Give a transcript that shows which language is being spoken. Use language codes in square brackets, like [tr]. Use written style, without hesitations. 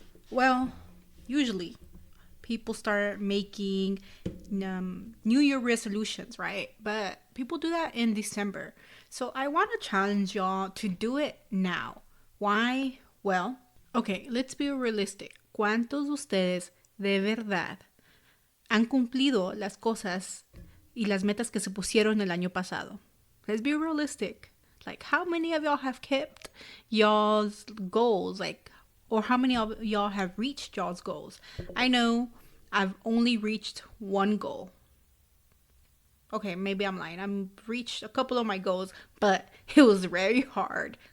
[en] Well, usually people start making New Year resolutions, right? But people do that in December. So, I want to challenge y'all to do it now. Why? Well, okay, let's be realistic. [es] ¿Cuántos de ustedes de verdad han cumplido las cosas y las metas que se pusieron el año pasado? [en] Let's be realistic. Like, how many of y'all have kept y'all's goals? Or how many of y'all have reached y'all's goals? I know I've only reached one goal. Okay, maybe I'm lying. I've reached a couple of my goals, but it was very hard.